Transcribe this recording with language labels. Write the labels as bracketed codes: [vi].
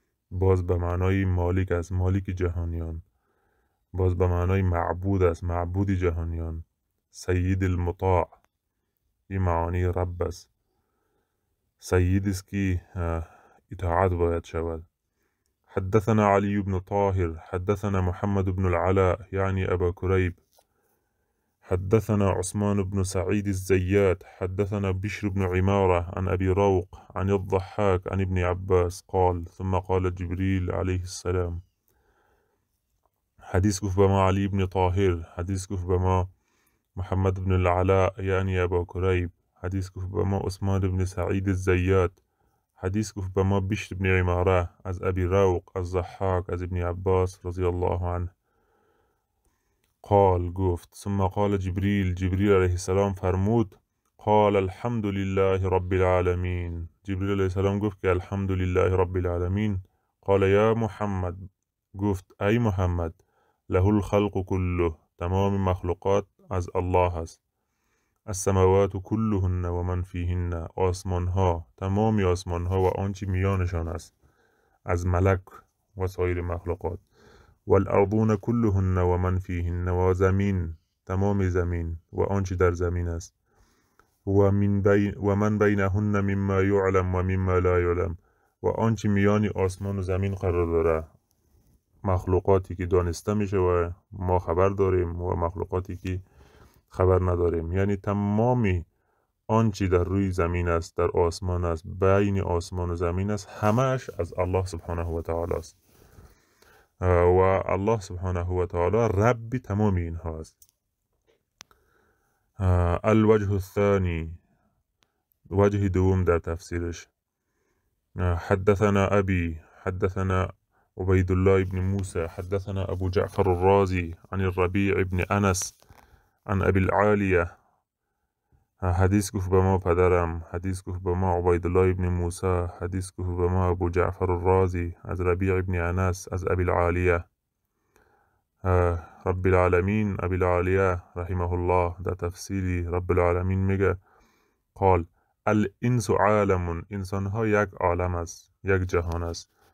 [fa] باز به معنای مالک است، مالک جهانیان. باز به معنای معبود است، معبود جهانیان. [ar] سید المطاع، [fa] این معانی رب است. سید است که اطاعت باید شود. [ar] حدثنا علي بن طاهر حدثنا محمد بن العلاء يعني أبا كريب حدثنا عثمان بن سعيد الزيات حدثنا بشر بن عمارة عن أبي روق عن الضحاك عن ابن عباس قال ثم قال جبريل عليه السلام. [fa] حديث كف بما علي بن طاهر، حديث كف بما محمد بن العلاء يعني أبا كريب، حديث كف بما عثمان بن سعيد الزيات، حديث كف بما بشر بن عمارة از أبي روق از ضحاك از ابن عباس رضي الله عنه قال گفت [ar] ثم قال جبريل، [fa] جبريل عليه السلام فرمود [ar] قال الحمد لله رب العالمين. [fa] جبريل عليه السلام گفت که [ar] الحمد لله رب العالمين. قال يا محمد، [fa] گفت ای محمد، [ar] له الخلق كله، [fa] تمام مخلوقات از الله است. [ar] السماوات كلهن و من فيهن، [fa] آسمان ها، تمام آسمان ها و آنچه میانشان است، از ملک و سایر مخلوقات. [ar] والارضون كلهن و من فيهن، [fa] و زمین، تمام زمین و آنچه در زمین است. [ar] و من بینهن مما یعلم و مما لا یعلم، [fa] و آنچه میان آسمان و زمین قرار داره، مخلوقاتی که دانسته میشه و ما خبر داریم و مخلوقاتی که خبر نداریم، یعنی تمامی آنچه در روی زمین است، در آسمان است، بین آسمان و زمین است، همش از الله سبحانه و تعالی است. و الله سبحانه و تعالی رب تمام اینها است. [ar] الوجه الثاني، [fa] وجه دوم در تفسیرش. [ar] حدثنا أبي حدثنا عبيد الله بن موسى حدثنا أبو جعفر الرازي عن الربيع بن أنس عن أبي العالية. [fa] حدیث گفت به ما پدرم، حدیث گفت به ما عبید الله ابن موسی، حدیث گفت به ما ابو جعفر الرازی از ربیع ابن انس از ابی العالیه. رب العالمین، ابی العالیه رحمه الله در تفسیری رب العالمین میگه [ar] قال الانس عالم، [fa] انسان ها یک عالم است، یک جهان است.